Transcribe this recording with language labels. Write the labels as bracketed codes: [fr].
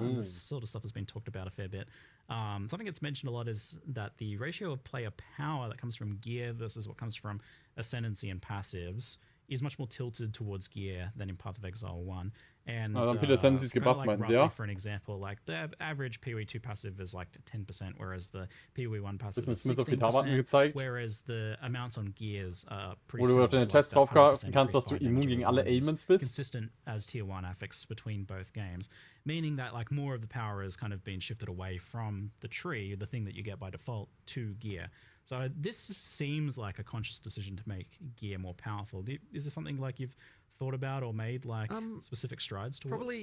[en] And this sort of stuff has been talked about a fair bit. Something that's mentioned a lot is that the ratio of player power that comes from gear versus what comes from ascendancy and passives is much more tilted towards gear than in Path of Exile 1. And for an example, like the average PoE 2 passive is like 10%, whereas the PoE 1 passive is 16%, whereas the amounts on gears are pretty similar. [de] Wo du auf den Test draufgreifen kannst, dass du immun gegen alle Ailments bist. [en] Consistent as tier 1 affix between both games, meaning that like more of the power has kind of been shifted away from the tree, the thing that you get by default, to gear. So this seems like a conscious decision to make gear more powerful. Is there something like you've thought about or made like specific strides towards?